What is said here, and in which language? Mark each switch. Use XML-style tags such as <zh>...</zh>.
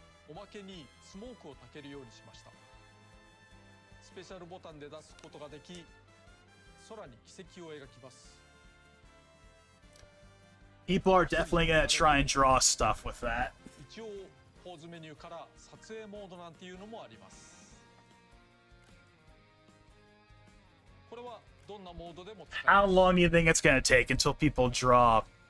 <ja>おまけにスモークを焚けるようにしました。スペシャルボタンで出すことができ、空に軌跡を描きます。</ja> <en>People are definitely gonna try and draw stuff with that.</en> <ja>一応ポーズメニューから撮影モードなんていうのもあります。これはどんなモードでも使えます。</ja> <en>How long do you think it's gonna take until people draw</en>